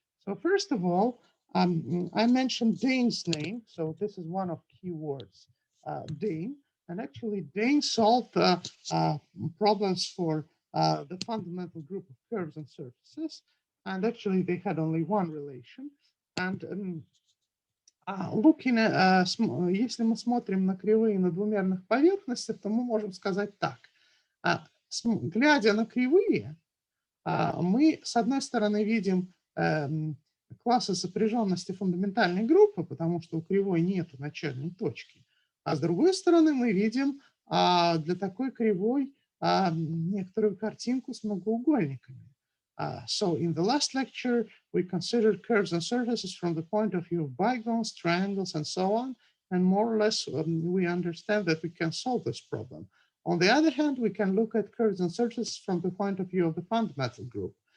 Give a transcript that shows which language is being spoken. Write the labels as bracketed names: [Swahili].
[English] So first of all, I mentioned Dane's name. So this is one of keywords, Dane. And actually Dane solved problems for the fundamental group of curves and surfaces. And actually they had only one relation. And looking at, [Russian] если мы смотрим на кривые на двумерных поверхностях, то мы можем сказать так. Глядя на кривые, мы, с одной стороны, видим классы сопряженности фундаментальной группы, потому что у кривой нет начальной точки. А с другой стороны, мы видим для такой кривой некоторую картинку с многоугольниками. [English] So in the last lecture, we considered curves and surfaces from the point of view of bigons, triangles, and so on. And more or less, we understand that we can solve this problem. On the other hand, we can look at curves and surfaces from the point of view of the fundamental group.